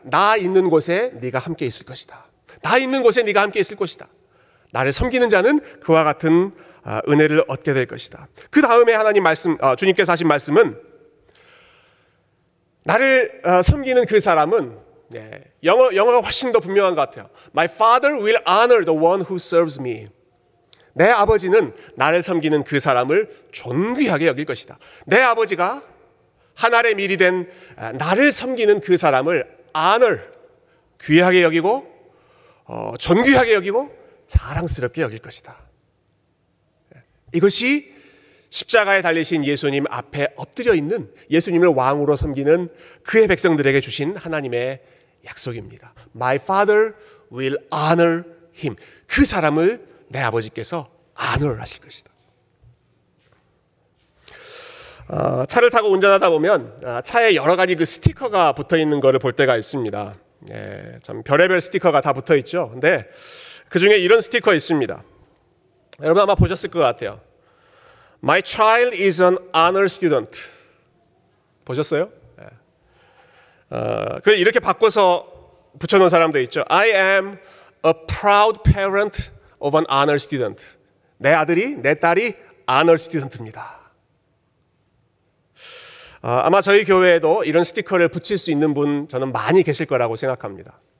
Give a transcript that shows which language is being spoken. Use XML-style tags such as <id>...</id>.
<ko>나 있는 곳에 네가 함께 있을 것이다. 나 있는 곳에 네가 함께 있을 것이다. 나를 섬기는 자는 그와 같은 은혜를 얻게 될 것이다. 그 다음에 하나님 말씀, 주님께서 하신 말씀은, 나를 섬기는 그 사람은, 영어가 훨씬 더 분명한 것 같아요.</ko> <en>My father will honor the one who serves me.</en> <ko>내 아버지는 나를 섬기는 그 사람을 존귀하게 여길 것이다. 내 아버지가 한 알의 밀이 된 나를 섬기는 그 사람을 honor, 귀하게 여기고 존귀하게 여기고 자랑스럽게 여길 것이다. 이것이 십자가에 달리신 예수님 앞에 엎드려 있는, 예수님을 왕으로 섬기는 그의 백성들에게 주신 하나님의 약속입니다.</ko> <en>My father will honor him.</en> <ko>그 사람을 내 아버지께서 honor 하실 것이다. 차를 타고 운전하다 보면 차에 여러 가지 그 스티커가 붙어 있는 것을 볼 때가 있습니다. 참 별의별 스티커가 다 붙어 있죠. 근데 그 중에 이런 스티커 있습니다. 여러분 아마 보셨을 것 같아요.</ko> <en>My child is an honor student.</en> <ko>보셨어요? 그걸 이렇게 바꿔서 붙여놓은 사람도 있죠.</ko> <en>I am a proud parent of an honor student.</en> <ko>내 아들이, 내 딸이 honor student입니다. 아마 저희 교회에도 이런 스티커를 붙일 수 있는 분 저는 많이 계실 거라고 생각합니다.</ko>